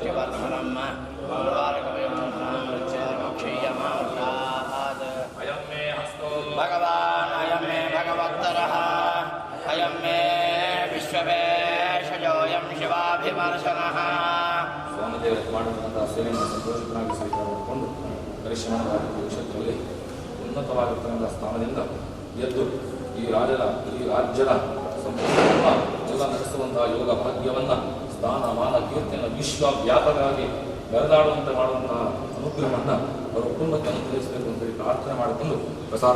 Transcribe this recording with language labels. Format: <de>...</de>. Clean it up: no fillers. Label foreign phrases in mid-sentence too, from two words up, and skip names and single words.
<sa>ब्रह्म अयं मे हस्तो भगवान् अयं मे भगवत्तरः अयं मे विश्ववेशजोऽयं शिवाभिमर्शनः</sa> <kn>ಸ್ವಾಮಿದೇವರ ಮಾಡಿದಂತಹ ಸೇವೆಯನ್ನು ಸಂತೋಷಕನಾಗಿ ಸ್ವೀಕಾರ ಮಾಡಿಕೊಂಡು ಪರಿಶ್ರಮವಾಗಿ ಭವಿಷ್ಯದಲ್ಲಿ ಉನ್ನತವಾಗಿರ್ತಕ್ಕಂಥ ಸ್ಥಾನದಿಂದ ಎದ್ದು ಈ ರಾಜ್ಯದ ಸಂಪೂರ್ಣ ಎಲ್ಲ ನಡೆಸುವಂತಹ ಯೋಗ ಭಾಗ್ಯವನ್ನು ಸ್ಥಾನ ಮಾನ ಕೀರ್ತಿಯನ್ನು ವಿಶ್ವವ್ಯಾಪಕವಾಗಿ ಬೆಳೆದಾಡುವಂತೆ ಮಾಡುವಂತಹ ಅನುಗ್ರಹವನ್ನು ಅವರ ಕುಟುಂಬಕ್ಕೆ ಅನುಗ್ರಹಿಸಬೇಕು ಅಂತ ಪ್ರಾರ್ಥನೆ ಮಾಡಿಕೊಂಡು ಪ್ರಸಾದ</kn>